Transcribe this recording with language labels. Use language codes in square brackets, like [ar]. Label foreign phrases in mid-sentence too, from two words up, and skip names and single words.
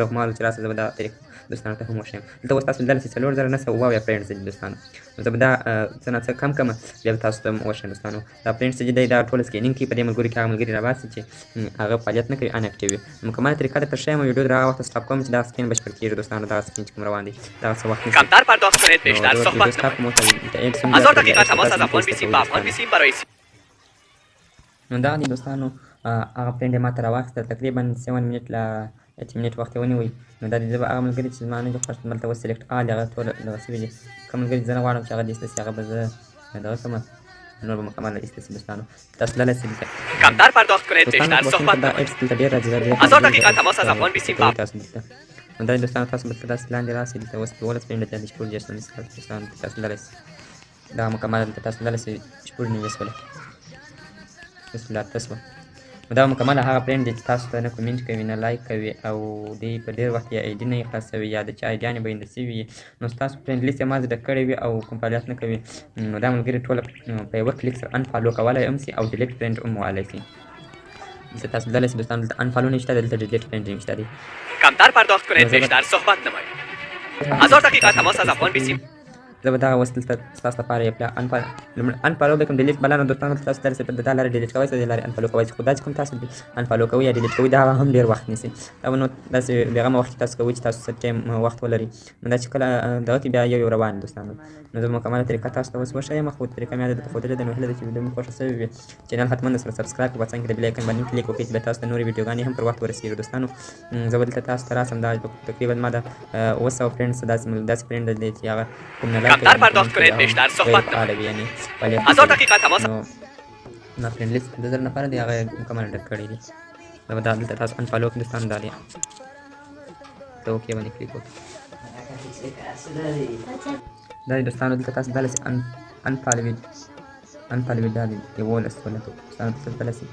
[ps] خو ما ویل چې راسه زه به دا طریقه دوستانو ته هم وښیم. دلته اوس تاسو لیدلی شئ 4,972 فرینډز دي دوستانو. نو زه به دا څه نه څه کم کړم، بیا به تاسو ته هم وښیم دوستانو. دا فرینډز چې دی دا ټول سکینینګ کوي، په دې ملګري کې هغه ملګري راباسي چې هغه فعالیت نه کوي، [en] in active [ps] وي. مکمله طریقه درته ښیم، ویډیو در هغه وخته سټاپ کوم چې دا سکین بشپړ کېږي دوستانو. دغه سکین چې کوم روان دی دغه څه وخت نیسي. [fa] کمتر پرداخت کنید بیشتر صحبت نمایید. 1000 دقیقه تماس از افغان بیسیم به افغان بیسیم برای [ps] نو دغه دی دوستانو، هغه فرینډ یې ما ته راواخیسته، تقریبا 7 منټ له 8 منټ وخت یې ونیوی. نو دا دی زه به هغه ملګري چې زما نه دي خوښ دلته اوس [en] select all [ps] هغه ټول دغه شوي دي. کوم ملګري زه نه غواړم چې هغه دې ایسته شي، هغه به زه دغه کړمه، نور به مکمله ایسته شي دوستانو. تاسو لیدلی شئ [fa] کمتر پرداخت کنید بیشتر صحبت [ps] دا [fa] نمایید. [ps] اپس دلته ډېر راځي. [fa] 1000 دقیقه تماس از افغان بیسیم به [ps] نو دا دوستانو تاسو به داسې لاندې راسئ. دلته اوس 12 فرینډ دي چې ټول جست ونیسئ دوستانو. تاسو لیدلی شئ دا مکمله دلته تاسو لیدلی شئ چې ټول نیول شولې. [ar] بسم الله [ps] تسوه. نو دا مکمله هغه فرینډ دی چې تاسو ته نه کومنټ کوي، نه لایک کوي، او دی په ډېر وخت یا آی ډي نه یې خلاصوي یا د چا آی ډیانې بینده شوي وي. نو ستاسو فرینډ لیست یې ما زده کړی وي او کوم فعالیت نه کوي، نو دا ملګري ټوله په یوه کلیک سره انفالو کولی هم شي او [en] delete friend [ps] هم وهلی شي. دلته تاسو لیدلی شئ دوستانو، دلته انفالو نشته، دلته [en] delete friend [ps] نشته دی. [fa] کمتر پرداخت کنید بیشتر صحبت نمایید. 1000 دقیقه تماس از افغان بیسیم. [ps] زه به دغه اوس دلته ستاسو لپاره یو انفالو به کوم ډیلیټ بله نو دوستانو تاسو داسې د دا لارې ډیلیټ کوی شئ، د دې لارې انفالو کوی شئ. خو دا چې کوم تاسو انفالو کوئ یا ډیلیټ کوئ دا هم ډېر وخت نیسي. دا به نو داسې بېغمه وخت کې تاسو کوئ چې تاسو څه ټایم وخت ولرئ. نو دا چې کله دغه کې بیا یو روان دوستانو. نو زه مکمله طریقه تاسو ته اوس وښیم، خو طریقه مې درته ښودلې ده. نو هیله ده چې ویډیو مې خوښه شوې وي. چینل حتما درسره سبسکرایب کړئ، په څنګ کې د [en] bell icon [ps] باندې کلیک وکړئ چې بیا تاسو ته نورې ویډیوګانې هم پر وخت ورسېږي دوستانو. زه به دلته تاسو ته راسم. دا تقریبا ما د 200 فرینډز داسې فرینډ دی چې هغه کوم نه لایک [fa] بیشتر صحبت نمایید. 1000 دقیقه تماس [ps] نه فرینډ لیست د زر نفره دی، هغه مکمل ډک کړی دی. دا به دلته تاسو انفالو کړئ دوستانو. دا دی ته اوکې باندې کلیک وکړئ. دا دی دوستانو، دلته تاسو دلی شئ انفالوید دا دی 11 دوستانو تاسو دلی شئ.